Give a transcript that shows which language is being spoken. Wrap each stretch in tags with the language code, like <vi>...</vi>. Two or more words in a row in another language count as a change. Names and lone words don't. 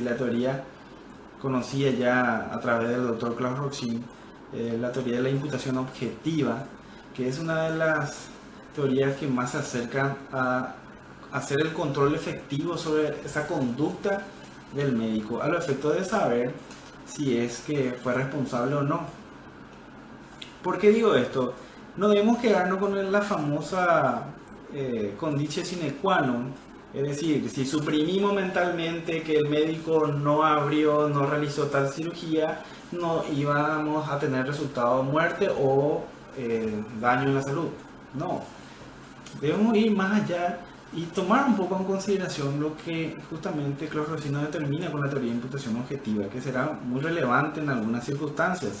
<es>la teoría conocida ya a través del doctor Klaus Roxin, la teoría de la imputación objetiva, que es una de las teorías que más se acercan a hacer el control efectivo sobre esa conducta del médico, a los efectos de saber si es que fue responsable o no. ¿Por qué digo esto? No debemos quedarnos con la famosa</es> <la>conditio sine qua non,</la> <es>es decir, si suprimimos mentalmente que el médico no abrió, no realizó tal cirugía, no íbamos a tener resultado de muerte o daño en la salud. No, debemos ir más allá y tomar un poco en consideración lo que justamente Claude Rossino determina con la teoría de imputación objetiva, que será muy relevante en algunas circunstancias.</es>